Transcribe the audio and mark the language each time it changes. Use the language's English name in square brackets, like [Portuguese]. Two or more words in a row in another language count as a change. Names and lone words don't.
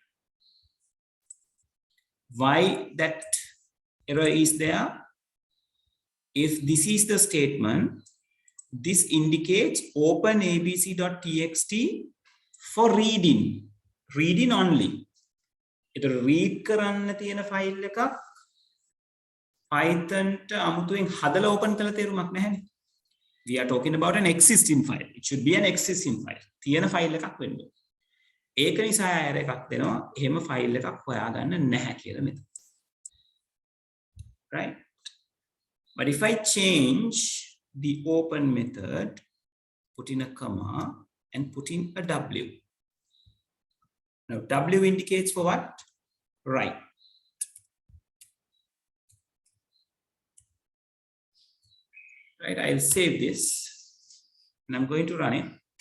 [English] Why that error is there? if this is the statement, this indicates open abc.txt for reading. Reading only. It read [Sinhala] කරන්න තියෙන file එකක් Python ට අමුතුවෙන් හදලා open කරලා තේරුමක් නැහැනේ. [English] We are talking about an existing file. It should be an existing file. [Sinhala] තියෙන file එකක් වෙන්න ඕනේ. ඒක නිසා error එකක් දෙනවා. එහෙම file එකක් හොයාගන්න නැහැ කියලා මෙතන. [English] Right? But if I change the open method, put in a comma and put in a W. Now W indicates for what? Write. Right, I'll save this and I'm going to run it.